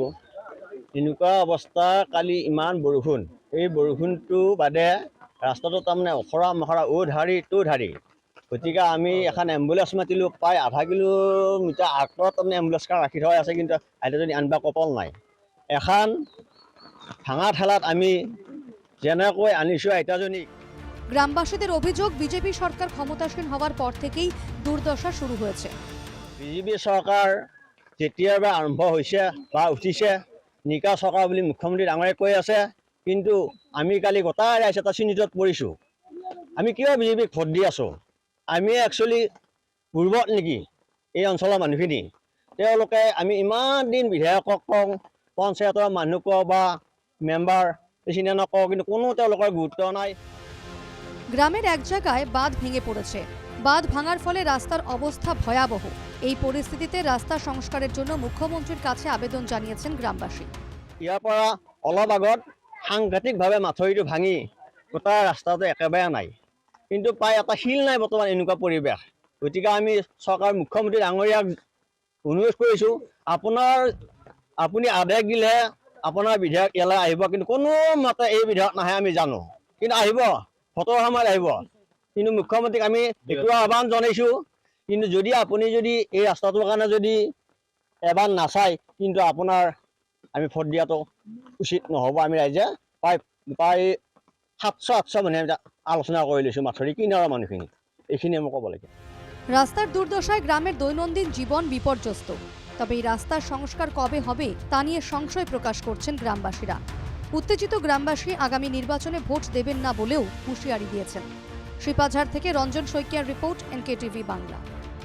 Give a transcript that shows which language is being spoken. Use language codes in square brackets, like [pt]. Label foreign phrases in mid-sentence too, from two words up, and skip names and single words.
[as] এনেকুৱা অৱস্থা, কালি ইমান বৰষুণ, এই বৰষুণটো বাদে ৰাস্তাটো তাৰমানে অখৰা মখৰা ধাৰি তো ধাৰি। গতিকে আমি এখন এম্বুলেন্স মাতিলোঁ। প্ৰায় আধা কিলোমিটাৰ আঁতৰত তাৰমানে এম্বুলেন্সখন ৰাখি থোৱা আছে, কিন্তু আইতাজনী আনিব কপাল নাই। এখন ভাঙা ঠেলাত আমি যেনেকৈ আনিছোঁ আইতাজনীক। [bn] গ্রামবাসীদের অভিযোগ, বিজেপি সরকার ক্ষমতাসীন হওয়ার পর থেকেই দুর্দশা শুরু হয়েছে। [as] বিজেপি চৰকাৰ যেতিয়াৰ পৰা আৰম্ভ হৈছে বা উঠিছে, নিকা চৰকাৰ বুলি মুখ্যমন্ত্ৰী ডাঙৰে কৈ আছে, কিন্তু আমি কালি গোটাই ৰাইজ এটা চিন্তিতত পৰিছোঁ। আমি কিয় বিজেপিক ভোট দি আছোঁ? আমি একচুৱেলি পূৰ্বত নেকি এই অঞ্চলৰ মানুহখিনি, তেওঁলোকে আমি ইমান দিন বিধায়কক কওঁ, পঞ্চায়তৰ মানুহ কওঁ বা [en] member president [as] কওঁ, কিন্তু কোনো তেওঁলোকৰ গুৰুত্ব নাই। [bn] গ্রামের এক জায়গায় বাঁধ ভেঙে পড়েছে। বাঁধ ভাঙার ফলে রাস্তার অবস্থা ভয়াবহ। এই পরিস্থিতিতে রাস্তা সংস্কারের জন্য মুখ্যমন্ত্রীর কাছে আবেদন জানিয়েছেন গ্রামবাসী। [as] ইয়াৰ পৰা অলপ আগত সাংঘাতিকভাৱে মাথৰিটো ভাঙি গোটেই ৰাস্তাটো একেবাৰে নাই, কিন্তু প্ৰায় এটা শিল নাই বৰ্তমান এনেকুৱা পৰিৱেশ। গতিকে আমি চৰকাৰ মুখ্যমন্ত্ৰী ডাঙৰীয়াক অনুৰোধ কৰিছোঁ, আপুনি আদেশ দিলেহে আপোনাৰ বিধায়ক ইয়ালৈ আহিব, কিন্তু কোনো মতে এই বিধায়ক নাহে আমি জানো, কিন্তু আহিব, ভোটৰ সময়ত আহিব। কিন্তু মুখ্যমন্ত্ৰীক আমি এইটো আহ্বান জনাইছোঁ, কিন্তু যদি আপুনি এই ৰাস্তাটোৰ কাৰণে যদি এবাৰ নাচায়, কিন্তু আপোনাৰ আমি ভোট দিয়াটো উচিত নহ'ব। আমি ৰাইজে প্ৰায় 700-800 মানুহে আলোচনা কৰি লৈছোঁ মাথৰি কিনাৰৰ মানুহখিনি। এইখিনিয়ে মই ক'ব লাগে। [bn] রাস্তার দুর্দশায় গ্রামের দৈনন্দিন জীবন বিপর্যস্ত। তবে এই রাস্তার সংস্কার কবে হবে তা নিয়ে সংশয় প্রকাশ করছেন গ্রামবাসীরা। উত্তেজিত গ্রামবাসী আগামী নির্বাচনে ভোট দেবেন না বলেও হুঁশিয়ারি দিয়েছেন। শ্রীপাঝাড় থেকে রঞ্জন শইকিয়ার রিপোর্ট, NKTV বাংলা।